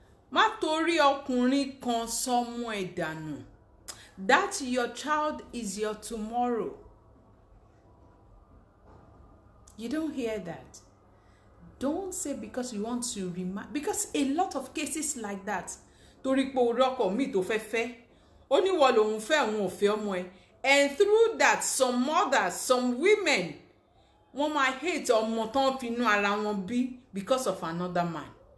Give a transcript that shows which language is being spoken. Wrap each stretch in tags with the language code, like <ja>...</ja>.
<yo>Má torí ọkùnrin kan sọmọ ẹ̀ dànù.</yo> <en>That your child is your tomorrow. You don't hear that. Don't say because you want to remind, because a lot of cases like that.</en> <yo>Torí pé orọ́kọ mi tó fẹ́ ó ní wọ́n lòun fẹ́ òun ò fẹ́ ọmọ ẹ̀.</yo> <en>And through that, some mothers, some women,</en> <yo>wọ́n máa</yo> <en>hate</en> <yo>ọmọ tán fi inú ara wọn bí</yo> <en>because of another man.</en>